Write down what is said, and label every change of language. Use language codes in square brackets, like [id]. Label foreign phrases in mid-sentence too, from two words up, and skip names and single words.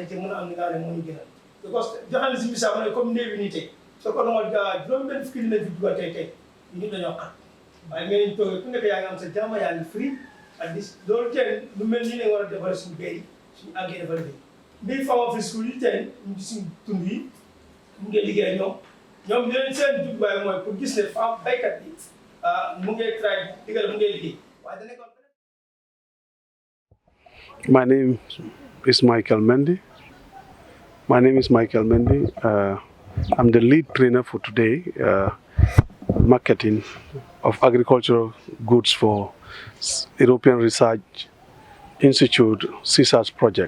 [wo] ci mën a am li nga xam ne moo ñu gënal [fr] parce que [wo] joxe na si misaal ne comme néew yi nii tey soo ko doon juróom-benn fukki dinañ fi dugal tey ñun dañoo xat waaye ngeen toogee ku nekk yaa ngi am sa jàmm yaa ngi free ak dis loolu tey lu mel nii lañ war a defaree suñu béy suñu àggee defar bi mbir Farmer Free School yi tey ñu ngi suñu tund yi mu ngi liggéey ñoom dinañ seen jubluwaay mooy pour gis ne femme baykat bi mu ngi try digal mu ngi liggéey waaye dana ko. [en] My name is Michael Mendy. My name is Michael Mendy. I'm the lead trainer for today, marketing of agricultural goods for European Research Institute CESAD project.